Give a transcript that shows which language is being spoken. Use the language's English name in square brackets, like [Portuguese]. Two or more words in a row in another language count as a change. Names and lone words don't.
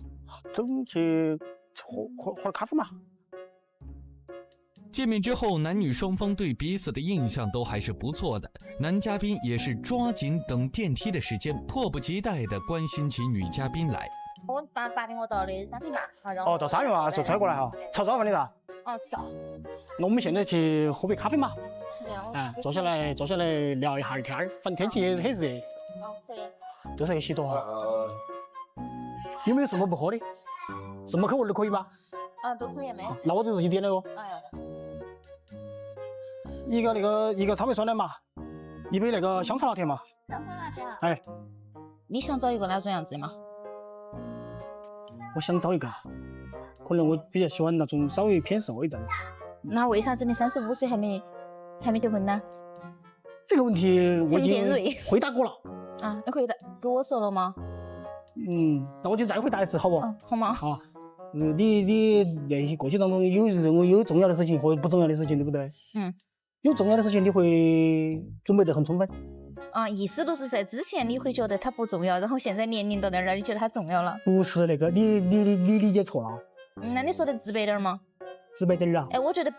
[Chinese] 走去喝咖啡嘛。見面之後，男女雙方對彼此的印象都還是不錯的。男嘉賓也是抓緊等電梯的時間，迫不及待地關心起女嘉賓來。我8點我到的3點半。到3點嘛，就車過來哈。吃早飯的噻？是啊。那我們現在去喝杯咖啡嘛？坐下來聊一下天兒，反正天氣也很熱。可以。都是個喜多哈。有沒有什麼不喝的？什麼口味都可以嗎？都可以沒。那我就自己點了哦。一個草莓酸奶嘛，一杯那個香草拿鐵嘛。香草拿鐵啊？哎。你想找一個哪種樣子的嗎？我想找一個，可能我比較喜歡那種稍微偏瘦一點的。那為啥子你35歲還沒結婚呢？這個問題我已經回答過了。你可以跟我說了嗎？那我就再回答一次，好不？好嗎？好。你練習過程當中有任務、有重要的事情和不重要的事情，對不對？有重要的事情你會準備得很充分。意思都是在之前你會覺得它不重要，然後現在年齡到那兒你覺得它重要了。不是那個，你理解錯了。那你說的直白點嗎？直白點啊。